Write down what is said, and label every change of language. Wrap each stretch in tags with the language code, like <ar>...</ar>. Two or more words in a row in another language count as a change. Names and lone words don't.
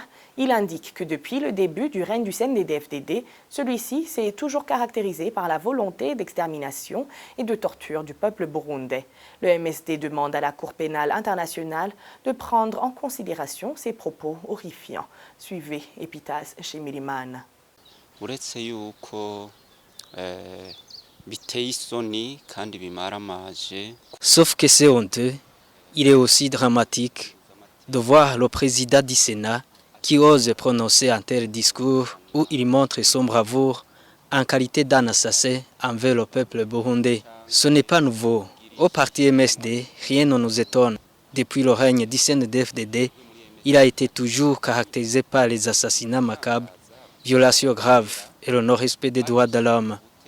<fr>Il indique que depuis le début du règne du CNDD-FDD, celui-ci s'est toujours caractérisé par la volonté d'extermination et de torture du peuple burundais. Le MSD demande à la Cour pénale internationale de prendre en considération ces propos horrifiants. Suivez Epitas Shimirimana.</fr> <rn>uretse yuko biteye isoni kandi bimaramaje.</rn> <fr>Sauf que c'est honteux, il est aussi dramatique de voir le président du Sénat qui ose prononcer un tel discours où il montre son bravoure en qualité d'un assassin envers le peuple burundais. Ce n'est pas nouveau. Au parti MSD, rien ne nous étonne. Depuis le règne du CNDD-FDD, il a été toujours caractérisé par les assassinats macabres, violations graves et le non-respect des droits de l'homme.</fr>